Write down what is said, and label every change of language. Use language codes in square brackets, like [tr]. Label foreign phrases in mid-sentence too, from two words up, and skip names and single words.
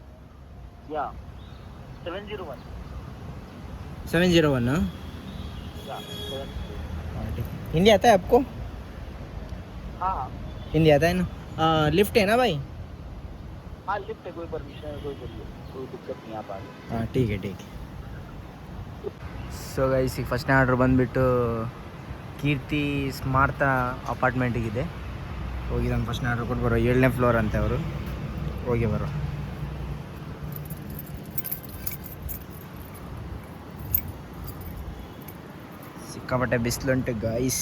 [hi] 701 हिंदी आता है आपको? हाँ हिंदी आता है ना? लिफ्ट है ना भाई? हाँ लिफ्ट है, कोई परमिशन है, कोई दिक्कत नहीं आप आगे. ಹಾಂ ठीक है. [en] so guys [kn] ಈಗ ಫಸ್ಟ್ನೇ ಆರ್ಡ್ರ್ ಬಂದುಬಿಟ್ಟು ಕೀರ್ತಿ ಸ್ಮಾರ್ತ ಅಪಾರ್ಟ್ಮೆಂಟಿಗಿದೆ. ಹೋಗಿ ನಾನು ಫಸ್ಟ್ನೇ ಆರ್ಡ್ರ್ ಕೊಟ್ಟು ಬರೋ. 7ನೇ ಫ್ಲೋರ್ ಅಂತೆ ಅವರು. ಹೋಗಿ ಬರೋ. ಸಿಕ್ಕಾಪಟ್ಟೆ ಬಿಸಿಲುಂಟು ಗಾಯ್ಸ್.